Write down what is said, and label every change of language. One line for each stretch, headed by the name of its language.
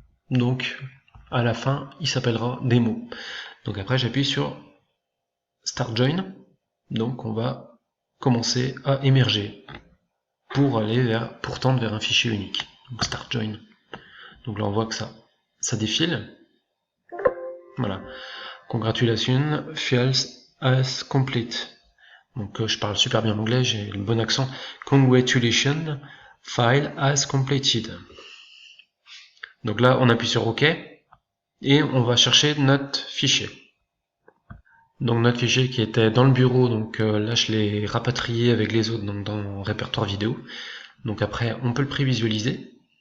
French: Donc à la fin, il s'appellera démo. Donc après, j'appuie sur Start Join. Donc on va commencer à émerger pour tendre vers un fichier unique. Donc Start Join. Donc là, on voit que ça défile. Voilà.
English: Congratulations, files as complete.
French: Donc je parle super bien anglais, j'ai le bon accent.
English: Congratulations, file as completed.
French: Donc là, on appuie sur OK et on va chercher notre fichier. Donc notre fichier qui était dans le bureau, donc là je l'ai rapatrié avec les autres donc dans le répertoire vidéo. Donc après, on peut le prévisualiser.